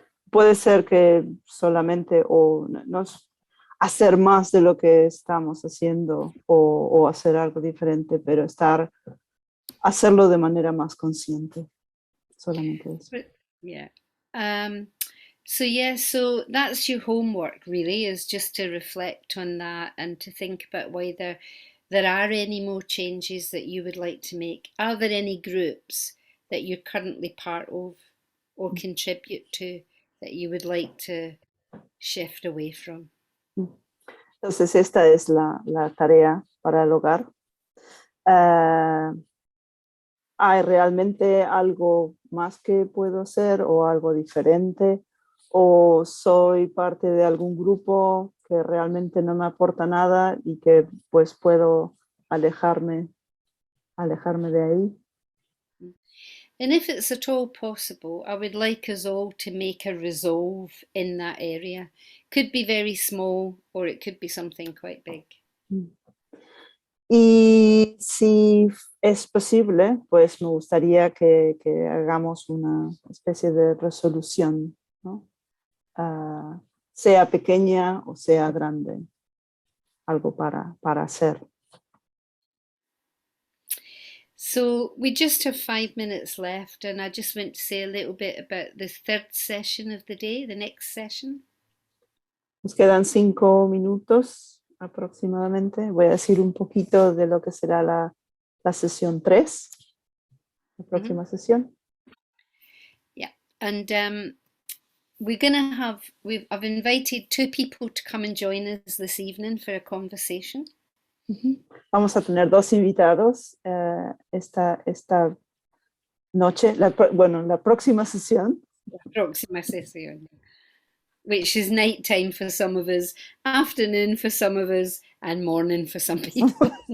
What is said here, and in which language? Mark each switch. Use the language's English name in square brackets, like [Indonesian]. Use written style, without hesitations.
[Spanish] Puede ser que solamente no hacer más de lo que estamos haciendo o hacer algo diferente, pero hacerlo de manera más consciente. Solamente eso. Yeah. [English] So that's your homework really, is just to reflect on that and to think about whether there are any more changes that you would like to make. Are there any groups that you're currently part of or contribute to that you would like to shift away from? [Spanish] Entonces esta es la tarea para el hogar. ¿Hay realmente algo más que puedo hacer o algo diferente? ¿O soy parte de algún grupo que realmente no me aporta nada y que pues puedo alejarme de ahí? [English] And if it's at all possible, I would like us all to make a resolve in that area. Could be very small or it could be something quite big. [Spanish] Y si es posible, pues me gustaría que hagamos una especie de resolución, ¿no? sea pequeña o sea grande, algo para hacer. [English] So we just have 5 minutes left, and I just want to say a little bit about the third session of the day, the next session. [Spanish] Nos quedan 5 minutos aproximadamente. Voy a decir un poquito de lo que será la sesión 3, la próxima sesión. [English] Yeah, and I've invited 2 people to come and join us this evening for a conversation. [Spanish] Vamos a tener 2 invitados esta noche, la próxima sesión. Próxima sesión, [English] which is nighttime for some of us, afternoon for some of us, and morning for some people.